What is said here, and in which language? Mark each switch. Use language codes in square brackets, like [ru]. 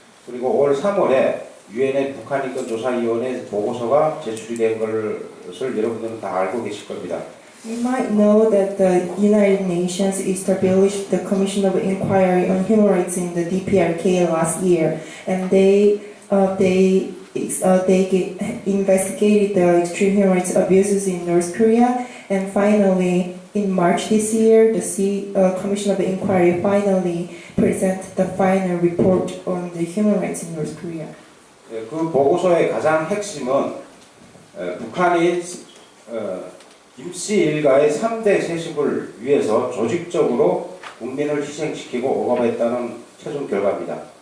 [ko] 그리고 올 3월에 유엔의 북한인권조사위원회 보고서가 제출이 된 것을 여러분들은 다 알고 계실 겁니다. [en] You might know that the United Nations established the Commission of Inquiry on Human Rights in the DPRK last year, and they investigated the extreme human rights abuses in North Korea, and finally, in March this year, the Commission of Inquiry finally presented the final report on the human rights in North Korea. [ko] 그 보고서의 가장 핵심은 북한이 김씨 일가의 3대 세습을 위해서 조직적으로 국민을 희생시키고 억압했다는 최종 결과입니다.